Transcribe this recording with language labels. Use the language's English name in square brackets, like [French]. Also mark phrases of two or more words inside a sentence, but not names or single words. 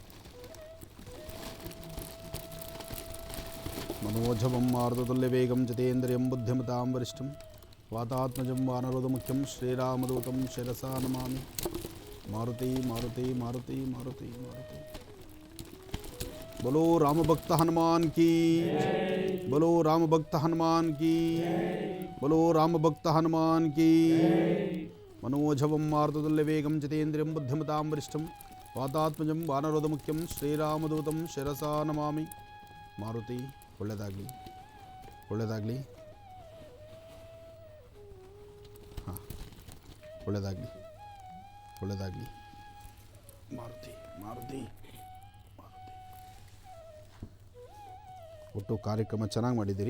[Sanskrit] ಮನೋಜವಂ ಮಾರುತುಲ್ಯ ವೇಗಂ ಜಿತೇಂದ್ರಿಯಂ ಬುದ್ಧಿಮತಾಂ ವರಿಷ್ಠಂ ವಾತಾತ್ಮಜಂ ವಾನರೋಧ ಮುಖ್ಯಂ ಶ್ರೀರಾಮದೂತಂ ಶಿರಸಾ ನಮಾಮಿ. ಮಾರುತಿ ಮಾರುತಿ ಮಾರುತಿ ಮಾರುತಿ ಮಾರುತಿ. [Hindi] बोलो राम भक्त हनुमान की, बोलो राम भक्त हनुमान की, बोलो राम भक्त हनुमान की. [Sanskrit] मनोजवं मारुतुल्य वेगं जितेन्द्रियं बुद्धिमतां वरिष्ठं वातात्मजं वानरोध मुख्यं श्रीरामदूतं शिरसा नमामि. मारुति. [Kannada] ಒಳ್ಳೆಯದಾಗಲಿ ಒಳ್ಳೆಯದಾಗಲಿ. ಹಾಂ ಒಳ್ಳೆಯದಾಗಲಿ ಒಳ್ಳೆಯದಾಗಲಿ. ಮಾರುತಿ ಮಾರುತಿ ಮಾರುತಿ. ಒಟ್ಟು ಕಾರ್ಯಕ್ರಮ ಚೆನ್ನಾಗಿ ಮಾಡಿದ್ದೀರಿ.